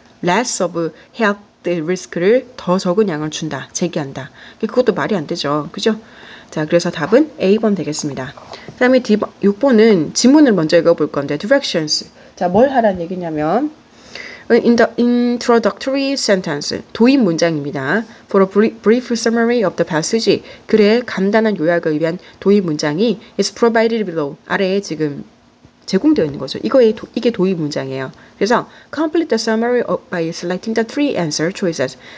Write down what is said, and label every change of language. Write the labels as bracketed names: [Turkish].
[Korean] less of health 리스크를 더 적은 양을 준다. 제기한다. 그것도 말이 안 되죠. 그죠? 자, 그래서 답은 A번 되겠습니다. 그 다음에 6번은 지문을 먼저 읽어볼 건데 directions. 자, 뭘 하라는 얘기냐면 [English] in the introductory sentence, [Korean] 도입 문장입니다. [English] For a brief summary of the passage, [Korean] 글의 간단한 요약을 위한 도입 문장이 [English] is provided below. [Korean] 아래에 지금 제공되어 있는 거죠. 이게 도입 문장이에요. 그래서 [English] complete the summary by selecting the 3 answer choices.